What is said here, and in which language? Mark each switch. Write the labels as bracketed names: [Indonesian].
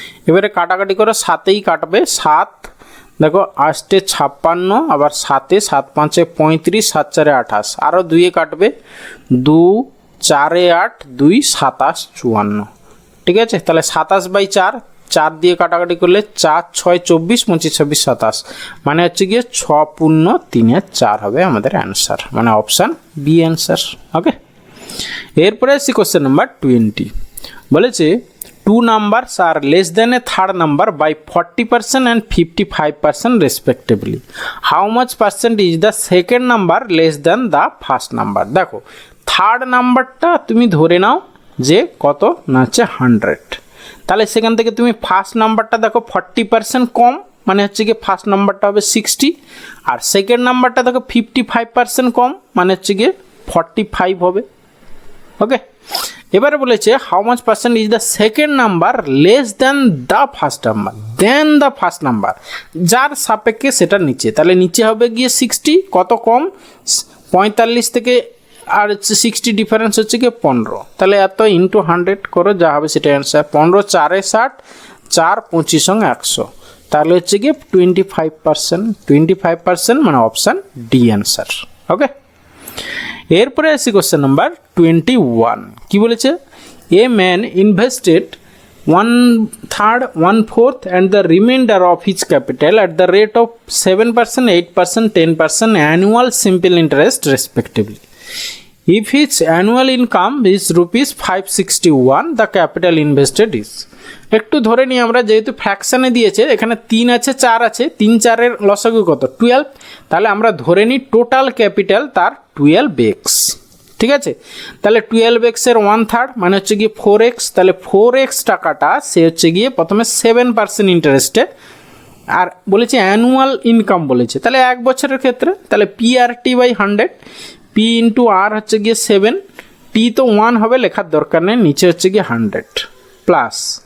[Bangla] এবারে কাটাকাটি করে 7-এই কাটবে, 7 দেখো 8 56, আবার 7 7 5 35, 7 4 28, আরও 2-এ কাটবে, 2 4 8 2 27 54, ঠিক আছে। তাহলে 27/4, 4 দিয়ে কাটাকাটি করলে 4 6 24 25 26 27, মানে হচ্ছে গিয়ে 6 পূর্ণ 3/4 হবে আমাদের অ্যান্সার, মানে অপশান বি অ্যান্সার। ওকে, এরপরে আসছি কোশ্চেন নাম্বার 20। বলেছে [English] 2 numbers are less than a third number by 40% and 55% respectively. How much percent is the second number less than the first number? [Bangla] দেখো থার্ড নাম্বারটা তুমি ধরে নাও যে কত না হচ্ছে 100, তাহলে সেখান থেকে তুমি ফার্স্ট নাম্বারটা দেখো 40% কম, মানে হচ্ছে গিয়ে ফার্স্ট নাম্বারটা হবে 60, আর সেকেন্ড নাম্বারটা দেখো 55% কম, মানে হচ্ছে গিয়ে 45 হবে। ওকে, এবারে বলেছে [English] how much percent is the second number less than the first number, [Bangla] then the first number, যার সাপেক্ষে সেটা নিচে, তাহলে নিচে হবে গিয়ে 60, কত কম 45 থেকে আর হচ্ছে 60 ডিফারেন্স হচ্ছে গিয়ে 15, তাহলে এত ইন্টু 100 করো যা হবে সেটা অ্যান্সার। 15 4 60, 4 25 সঙ্গে 100, তাহলে হচ্ছে গিয়ে 25%, মানে অপশান ডি অ্যান্সার। ওকে, এরপরে আসি কোশ্চেন নাম্বার 21। কি বলেছে, [English] A man invested 1/3, 1/4 and the remainder of his capital at the rate of 7%, 8%, 10% annual simple interest respectively. If his annual income is rupees 561, the capital invested is. [Bangla] একটু ধরে নিই আমরা, যেহেতু ফ্র্যাকশানে দিয়েছে, এখানে 3 আছে 4 আছে, 3 4-এর লসাগু কত 12, তাহলে আমরা ধরে নিই টোটাল ক্যাপিটাল তার 12x, ঠিক আছে। তাহলে 12x এর 1/3 মানে হচ্ছে গিয়ে 4x, তাহলে 4x টাকাটা সে হচ্ছে গিয়ে প্রথমে 7% ইন্টারেস্টে, আর বলেছে অ্যানুয়াল ইনকাম বলেছে, তাহলে 1 বছরের ক্ষেত্রে তাহলে PRT/100, P ইন্টু আর হচ্ছে গিয়ে 7, T তো 1 হবে, লেখার দরকার নেই, নিচে হচ্ছে গিয়ে 100 প্লাস,